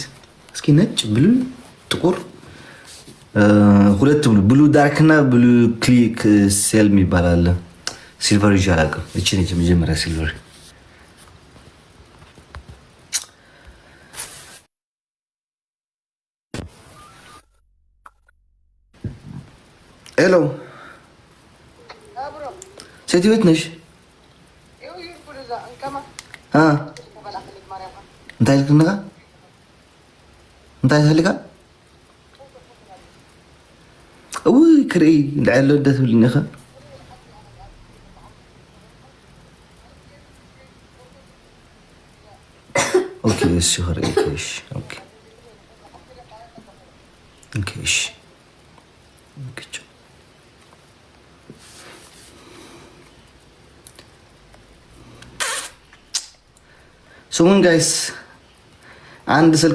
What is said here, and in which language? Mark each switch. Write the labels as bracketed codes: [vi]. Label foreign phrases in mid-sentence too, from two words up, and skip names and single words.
[am] እስኪ ነጭ፣ ብሉ፣ ጥቁር ሁለት [en] blue dark [am] እና ብሉ ክሊክ ሴል ይባላል። ሲልቨር ይዤ አላውቅም። እቺ ነች መጀመሪያ ሲልቨር። ሄሎ ሴትዮ የት ነሽ? [ti] እንታይ ልክንካ እንታይ ትፈልጋ? ውይ ክርኢ ልዕሎ ደ ትብልኒ ኸ ኦኬ እሺ ክርኢ እሺ ኦኬ [am] ኦኬ እሺ ሶን ጋይስ አንድ ስልክ